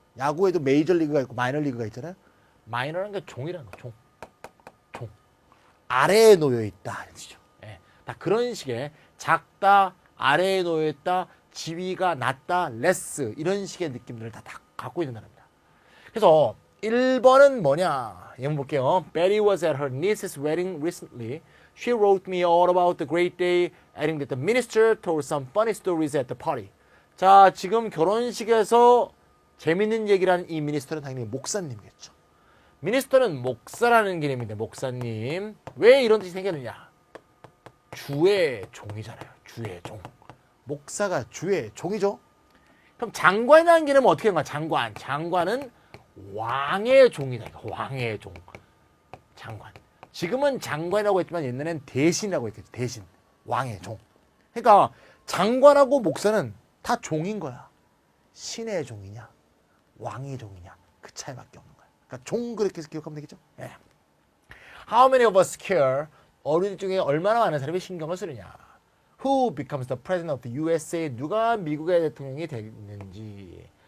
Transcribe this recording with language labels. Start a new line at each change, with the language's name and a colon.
Korean: 야구에도 메이저리그가 있고 마이너리그가 있잖아요. 마이너라는 게 종이라는 거, 종. 종. 아래에 놓여 있다 이런 뜻이죠. 다 그런 식의 작다, 아래에 놓여 있다, 지위가 낮다, 레스 이런 식의 느낌들을 다 갖고 있는 단어입니다. 그래서 1번은 뭐냐? 한번 볼게요.
English: Betty was at her niece's wedding recently. She wrote me all about the great day, adding that the minister told some funny stories at the party.
Korean: 자, 지금 결혼식에서 재밌는 얘기를 하는 이 미니스터는 당연히 목사님이겠죠. 미니스터는 목사라는 개념인데 목사님. 왜 이런 뜻이 생겼느냐? 주의 종이잖아요. 주의 종. 목사가 주의 종이죠. 그럼 장관이라는 개념은 어떻게 하는가? 장관. 장관은 왕의 종이다. 왕의 종. 장관. 지금은 장관이라고 했지만 옛날엔 대신이라고 했겠죠. 대신. 왕의 종. 그러니까 장관하고 목사는 다 종인 거야. 신의 종이냐, 왕의 종이냐. 그 차이밖에 없는 거야. 그러니까 종 그렇게 해서 기억하면 되겠죠.
English: How many of us care?
Korean: 어린이 중에 얼마나 많은 사람이 신경을 쓰느냐.
English: Who becomes the president of the USA?
Korean: 누가 미국의 대통령이 되는지.